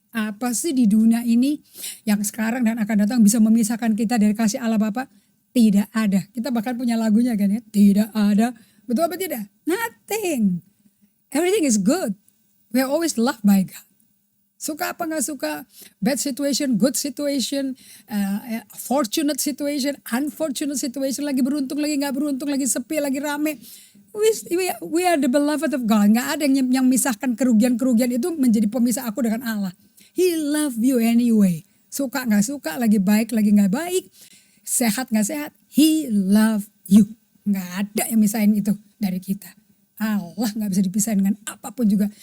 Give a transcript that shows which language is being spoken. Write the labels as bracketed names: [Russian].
[Indonesian] Apa sih di dunia ini yang sekarang dan akan datang bisa memisahkan kita dari kasih Allah Bapa? Tidak ada. Kita bahkan punya lagunya kan ya. Tidak ada. Betul apa tidak? [English] Nothing. Everything is good. We are always loved by God. [Indonesian] Suka apa gak suka, [English] bad situation, good situation, fortunate situation, unfortunate situation, [Indonesian] lagi beruntung, lagi gak beruntung, lagi sepi, lagi rame. [English] We are the beloved of God. [Indonesian] Gak ada yang misahkan kerugian-kerugian itu menjadi pemisah aku dengan Allah. [English] He love you anyway. [Indonesian] Suka gak suka, lagi baik, lagi gak baik, sehat gak sehat, [English] He love you. [Indonesian] Gak ada yang misahin itu dari kita. Allah gak bisa dipisahin dengan apapun juga.